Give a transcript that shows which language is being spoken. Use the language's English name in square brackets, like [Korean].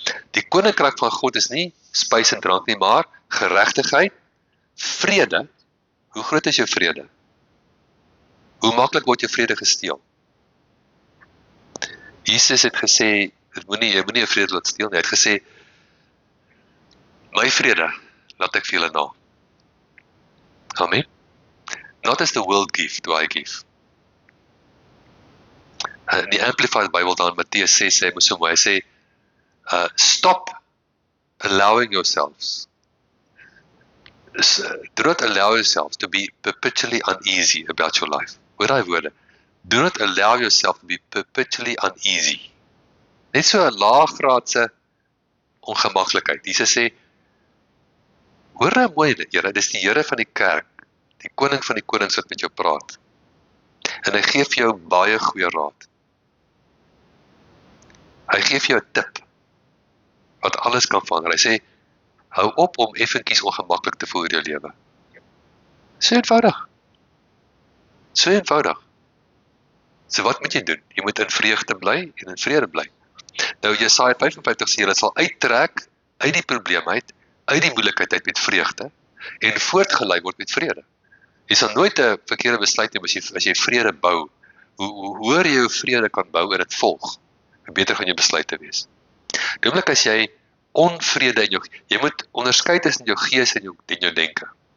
[Afrikaans] Die koninkryk van God is nie spys en drank nie, maar geregtigheid, vrede. Hoe groot is jou vrede? Hoe maklik word jou vrede gesteel? Jesus het gesê, jy moenie jou vrede laat steel nie. Hy het gesê, my vrede laat ek vir julle na. Amen. [English] Not as the world give, do I give. [Afrikaans] In die Amplified Bible dan, Mattheus 6 sê, hy sê, [English] stop allowing yourselves. Do not allow yourselves to be perpetually uneasy about your life. [Afrikaans] Hoor daai woorde. [English] Do not allow yourself to be perpetually uneasy. [Afrikaans] Net so 'n laaggraadse ongemaklikheid. Jesus sê, hoor nou mooi, Here, dis die Here van die kerk, die koning van die konings wat met jou praat. En hy gee vir jou baie goeie raad. Hy gee vir jou 'n tip, wat alles kan verander. Hy sê, hou op om effentjies ongemaklik te voel in jou lewe. So eenvoudig. So eenvoudig. So wat moet jy doen? Jy moet in vreugde bly en in vrede bly. Nou Jesaja 55 sê, jy sal uittrek uit die probleem uit die moeilikheid uit met vreugde, en voortgelei word met vrede. Jy sal nooit 'n verkeerde besluit neem as jy vrede bou. Hoe hoër jy jou vrede kan bou en dit volg, hoe beter gaan jou besluite wees. Die oomblik as jy onvrede in jou, jy moet onderskei tussen jou gees en jou denke.